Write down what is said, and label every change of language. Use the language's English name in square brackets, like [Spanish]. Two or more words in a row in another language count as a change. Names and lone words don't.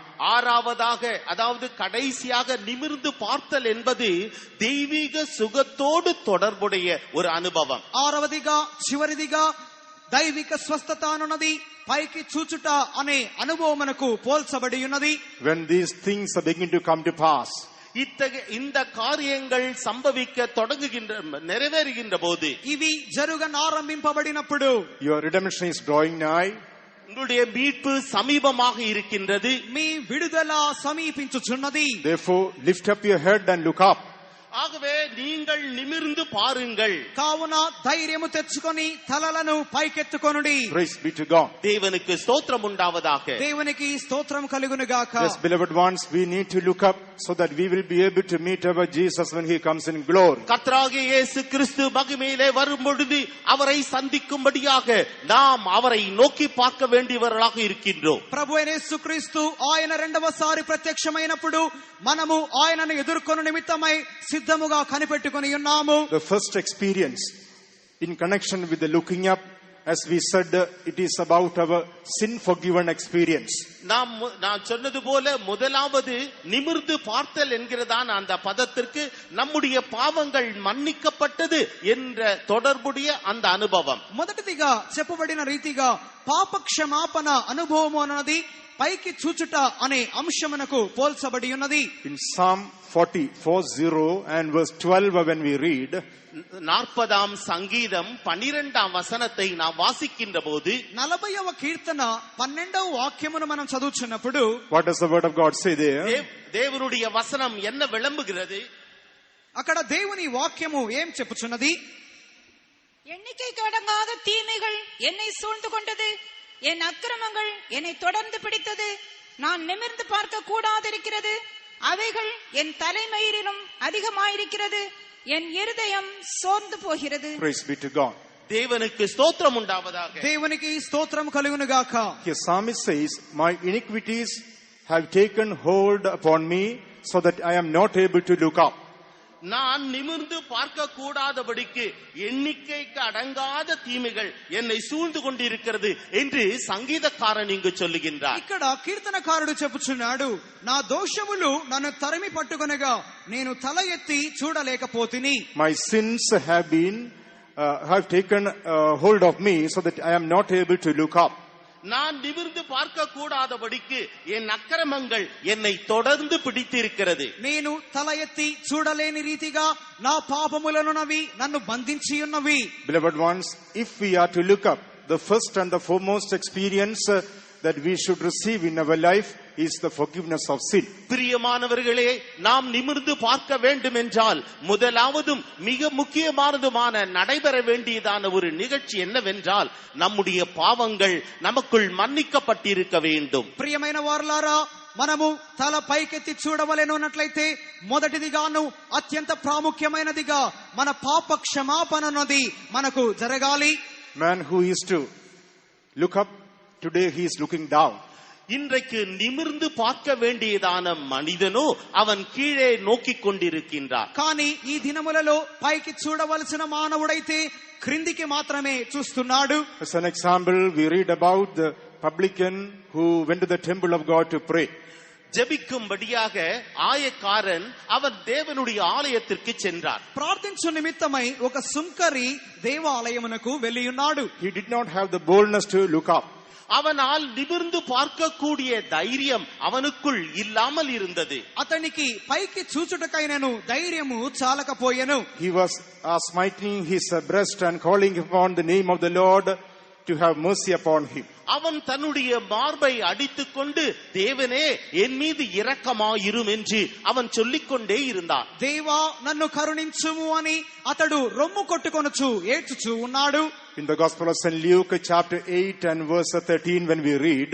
[Tamil] ஆறாவதாக அதாவது கடைசியாக நிமிர்ந்து பார்த்தல் என்பது தெய்வீக சுகத்தோடு தொடர்புடைய ஒரு அனுபவம். [Telugu] ఆరవదిగా చివరిదిగా దైవిక స్వస్థత అనునది పైకి చూచుట అనే అనుభవమునకు పోల్చబడి ఉన్నది. [English] When these things are beginning to come to pass, [Tamil] இந்த காரியங்கள் சம்பவிக்க தொடங்குகின்ற நிறைவேறுகின்ற போது, [Telugu] ఇవి జరుగనారంభింపబడినప్పుడు, [English] your redemption is drawing nigh, [Tamil] உங்களுடைய மீட்பு சமீபமாக இருக்கின்றது, [Telugu] మీ విడుదల సమీపించుచున్నది. [English] therefore lift up your head and look up. [Tamil] ஆகவே நீங்கள் நிமிர்ந்து பாருங்கள். [Telugu] కావున ధైర్యము తెచ్చుకొని తలలను పైకెత్తుకొనుడి. [English] Praise be to God. [Tamil] தேவனுக்கு ஸ்தோத்திரம் உண்டாவதாக. [Telugu] దేవునికి స్తోత్రం కలుగును గాక. [English] Yes, beloved ones, we need to look up so that we will be able to meet our Jesus when he comes in glory. [Tamil] கர்த்தராகிய இயேசு கிறிஸ்து மகிமையிலே வரும் பொழுது அவரை சந்திக்கும்படியாக நாம் அவரை நோக்கி பார்க்க வேண்டியவர்களாக இருக்கின்றோம். [Telugu] ప్రభు అయిన యేసుక్రీస్తు ఆయన రెండవసారి ప్రత్యక్షమైనప్పుడు మనము ఆయనను ఎదుర్కొను నిమిత్తమై సిద్ధముగా కనిపెట్టుకొని ఉన్నాము. [English] The first experience in connection with the looking up, as we said, it is about our sin forgiven experience. [Tamil] நான் சொன்னது போல முதலாவது நிமிர்ந்து பார்த்தல் என்கிறதான அந்த பதத்திற்கு நம்முடைய பாவங்கள் மன்னிக்கப்பட்டது என்ற தொடர்புடைய அந்த அனுபவம். [Telugu] మొదటిదిగా చెప్పబడిన రీతిగా పాప క్షమాపణ అనుభవము అన్నది పైకి చూచుట అనే అంశమునకు పోల్చబడి ఉన్నది. [English] In Psalm 40 and verse 12, when we read, [Tamil] 40ஆம் சங்கீதம் 12ஆம் வசனத்தை நாம் வாசிக்கின்ற போது, [Telugu] 40వ కీర్తన 12వ వాక్యమును మనం చదువుచున్నప్పుడు, [English] what does the word of God say there? [Tamil] தேவனுடைய வசனம் என்ன விளம்புகிறது? [Telugu] అక్కడ దేవుని వాక్యము ఏం చెప్పుచున్నది? [Tamil] எண்ணிக்கைக்கு அடங்காத தீமைகள் என்னை சூழ்ந்து கொண்டது, என் அக்கிரமங்கள் என்னை தொடர்ந்து பிடித்தது, நான் நிமிர்ந்து பார்க்க கூடாதிருக்கிறது, அவைகள் என் தலைமயிரிலும் அதிகமாயிருக்கிறது, என் இருதயம் சோர்ந்து போகிறது. [English] Praise be to God. [Tamil] தேவனுக்கு ஸ்தோத்திரம் உண்டாவதாக. [Telugu] దేవునికి స్తోత్రం కలుగును గాక. [English] Here psalmist says, my iniquities have taken hold upon me so that I am not able to look up. [Tamil] நான் நிமிர்ந்து பார்க்க கூடாதபடிக்கு எண்ணிக்கைக்கு அடங்காத தீமைகள் என்னை சூழ்ந்து கொண்டிருக்கிறது என்று சங்கீதக்காரன் இங்கு சொல்லுகின்றார். [Telugu] ఇక్కడ కీర్తనకారుడు చెప్పుచున్నాడు, నా దోషములు నన్ను తరిమి పట్టుకొనగా నేను తల ఎత్తి చూడలేకపోతిని. [English] My sins have taken hold of me so that I am not able to look up. [Tamil] நான் நிமிர்ந்து பார்க்க கூடாதபடிக்கு என் அக்கிரமங்கள் என்னை தொடர்ந்து பிடித்திருக்கிறது. [Telugu] నేను తల ఎత్తి చూడలేని రీతిగా నా పాపములనున్నవి నన్ను బంధించి ఉన్నవి. [English] Beloved ones, if we are to look up, the first and the foremost experience that we should receive in our life is the forgiveness of sin. [Tamil] பிரியமானவர்களே, நாம் நிமிர்ந்து பார்க்க வேண்டும் என்றால் முதலாவதும் மிக முக்கியமானதுமான நடைபெற வேண்டியதான ஒரு நிகழ்ச்சி என்னவென்றால் நம்முடைய பாவங்கள் நமக்குள் மன்னிக்கப்பட்டிருக்க வேண்டும். [Telugu] ప్రియమైన వారలారా, మనము తల పైకెత్తి చూడవలెను అన్నట్లయితే మొదటిదిగాను అత్యంత ప్రాముఖ్యమైనదిగా మన పాప క్షమాపణ అన్నది మనకు జరగాలి. [English] Man who is to look up, today he is looking down. [Tamil] இன்றைக்கு நிமிர்ந்து பார்க்க வேண்டியதான மனிதனோ அவன் கீழே நோக்கிக் கொண்டிருக்கின்றார். [Telugu] కానీ ఈ దినములలో పైకి చూడవలసిన మానవుడైతే క్రిందికి మాత్రమే చూస్తున్నాడు. [English] As an example, we read about the publican who went to the temple of God to pray. [Tamil] ஜெபிக்கும்படியாக ஆயக்காரன் அவன் தேவனுடைய ஆலயத்திற்கு சென்றார். [Telugu] ప్రార్థించు నిమిత్తమై ఒక సుంకరి దేవాలయమునకు వెళ్ళి ఉన్నాడు. [English] He did not have the boldness to look up. [Tamil] அவனால் நிமிர்ந்து பார்க்கக்கூடிய தைரியம் அவனுக்குள் இல்லாமல் இருந்தது. [Telugu] అతనికి పైకి చూచుటకైనను ధైర్యము చాలకపోయెను. [English] He was smiting his breast and calling upon the name of the Lord to have mercy upon him. [Tamil] அவன் தன்னுடைய மார்பை அடித்துக் கொண்டு தேவனே என் மீது இரக்கமாயிரும் என்று அவன் சொல்லிக்கொண்டே இருந்தான். [Telugu] దేవా నన్ను కరుణించుము అని అతడు రొమ్ము కొట్టుకొనుచు ఏడ్చుచూ ఉన్నాడు. [English] In the Gospel of St. Luke chapter 8 and verse 13 when we read,